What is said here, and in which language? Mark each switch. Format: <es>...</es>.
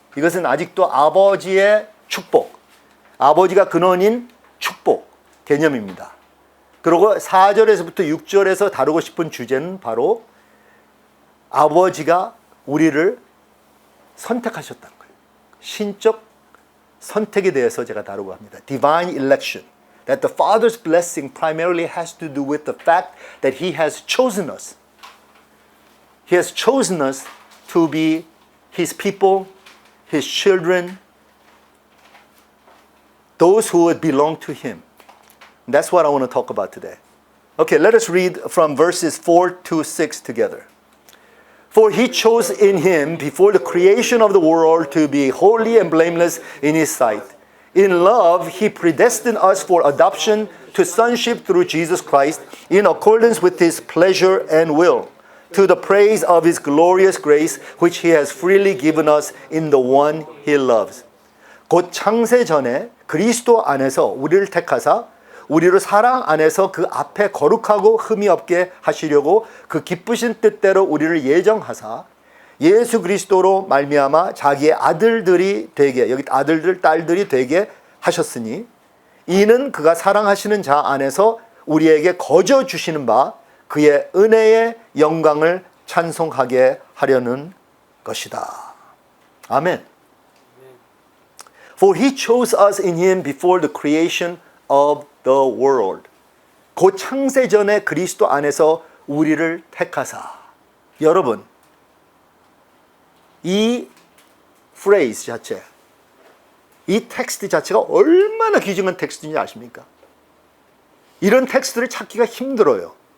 <ko>이것은 아직도 아버지의 축복, 아버지가 근원인 축복 개념입니다. 그리고 4절에서부터 6절에서 다루고 싶은 주제는 바로 아버지가 우리를 선택하셨다는 거예요. 신적 선택에 대해서 제가 다루고 합니다.</ko> <en>Divine election. That the Father's blessing primarily has to do with the fact that He has chosen us. He has chosen us to be His people, His children, those who would belong to Him. That's what I want to talk about today. Okay, let us read from verses 4 to 6 together. For He chose in Him before the creation of the world to be holy and blameless in His sight. In love, He predestined us for adoption to sonship through Jesus Christ in accordance with His pleasure and will, to the praise of His glorious grace, which He has freely given us in the one He loves.</en> <ko>곧 창세 전에 그리스도 안에서 우리를 택하사 우리를 사랑 안에서 그 앞에 거룩하고 흠이 없게 하시려고 그 기쁘신 뜻대로 우리를 예정하사 예수 그리스도로 말미암아 자기의 아들들이 되게, 여기 아들들 딸들이 되게 하셨으니 이는 그가 사랑하시는 자 안에서 우리에게 거저 주시는 바 그의 은혜의 영광을 찬송하게 하려는 것이다. 아멘.</ko> <en>For He chose us in Him before the creation of the world.</en> <ko>곧 창세 전에 그리스도 안에서 우리를 택하사. 여러분, 이 phrase 자체, 이 텍스트 자체가 얼마나 귀중한 텍스트인지 아십니까? 이런 텍스트를 찾기가 힘들어요.</ko>